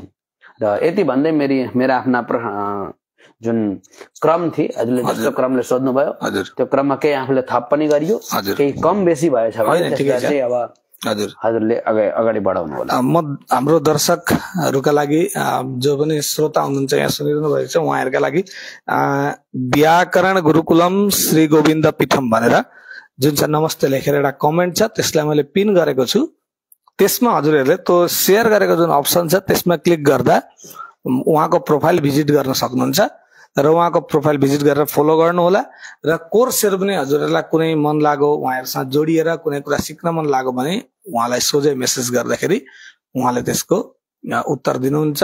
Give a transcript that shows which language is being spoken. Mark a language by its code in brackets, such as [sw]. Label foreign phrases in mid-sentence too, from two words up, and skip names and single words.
[ne] र यति भन्दै मेरा आफ्ना जुन क्रम थिए हजुरले जस्तो क्रमले सोध्नुभयो त्यो क्रममा केही आफूले थप पनि गरियो, केही कम बेसी भएछ भने त्यसलाई अब हजुरले अगाडि बढाउनु होला। म हाम्रो दर्शकहरूका लागि जो पनि श्रोता हुनुहुन्छ यहाँ सुनिरहनु भएको छ उहाँहरूका लागि व्याकरण गुरुकुलम श्री गोविन्द पीठम भनेर जुन चाहिँ नमस्ते लेखेर एउटा कमेन्ट छ त्यसलाई मैले पिन गरेको छु। त्यसमा हजुरहरूले त्यो सेयर गरेको जुन अप्सन छ त्यसमा क्लिक गर्दा उहाँको [en] profile visit [ne] गर्न सक्नुहुन्छ र उहाँको [en] profile visit [ne] गरेर फलो गर्नु होला। र कोर्सहरू पनि हजुरहरूलाई कुनै मन लाग्यो उहाँहरूसँग जोडिएर कुनै कुरा सिक्न मन लाग्यो भने उहाँलाई सोझै मेसेज गर्दाखेरि उहाँले त्यसको उत्तर दिनुहुन्छ।